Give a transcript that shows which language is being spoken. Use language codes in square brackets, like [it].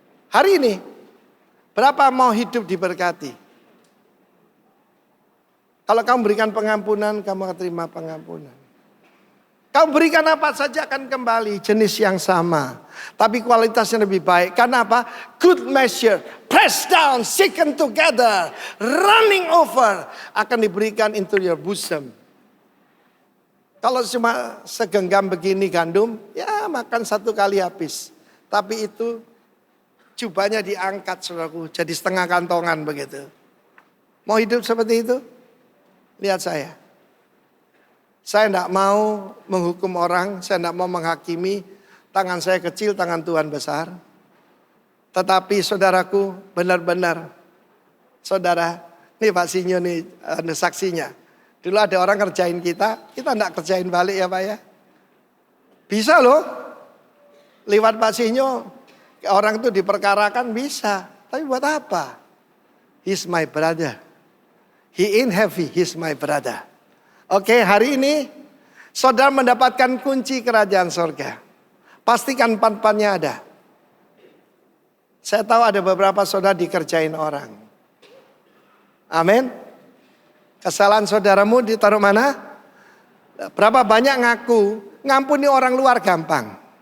[id] Hari ini, berapa mau hidup diberkati? Kalau kamu berikan pengampunan, kamu akan terima pengampunan. Kamu berikan apa saja akan kembali jenis yang sama. Tapi kualitasnya lebih baik. Karena apa? [en] Good measure, pressed down, shaken together, running over. [id] Akan diberikan [en] into your bosom. [id] Kalau cuma segenggam begini gandum, ya makan 1 kali habis. Tapi itu jubahnya diangkat saudaraku, jadi setengah kantongan begitu. Mau hidup seperti itu? Lihat saya. Saya tidak mau menghukum orang, saya tidak mau menghakimi. Tangan saya kecil, tangan Tuhan besar. Tetapi saudaraku benar-benar, saudara, nih Pak Sinyo nih saksinya. Dulu ada orang kerjain kita tidak kerjain balik ya Pak ya. Bisa loh, lewat Pak Sinyo. Orang itu diperkarakan bisa. Tapi buat apa? [en] He's my brother. He ain't heavy, he's my brother. [id] Oke, hari ini Saudara mendapatkan kunci kerajaan sorga. Pastikan pan-pannya ada. Saya tahu ada beberapa saudara dikerjain orang. Amin. Kesalahan saudaramu ditaruh mana? Berapa banyak ngaku ngampuni orang luar gampang.